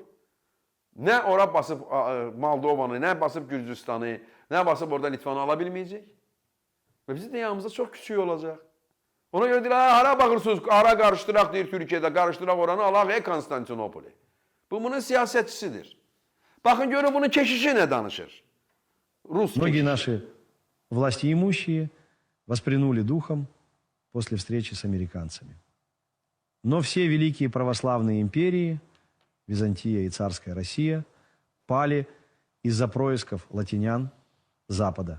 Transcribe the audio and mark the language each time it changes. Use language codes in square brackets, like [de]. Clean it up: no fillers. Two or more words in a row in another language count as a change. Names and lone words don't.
[az] Nə ora basıb Moldovanı, nə basıb Gürcüstanı, nə basıb orada Litvanı ala bilməyəcək. Və bizim dünyamızda çox küçük olacaq. Ona görə deyirlər, hara baxırsınız, ara qarışdıraq deyir Türkiyədə, qarışdıraq oranı, alaq Konstantinopoli. Bu bunun siyasətçisidir. Baxın görün bunun keşişi nə danışır? Rus keşişi. [ru] Многие наши властимущие воспрянули духом после встречи с американцами. Но все великие православные империи, Византия и царская Россия, пали из-за происков латинян Запада.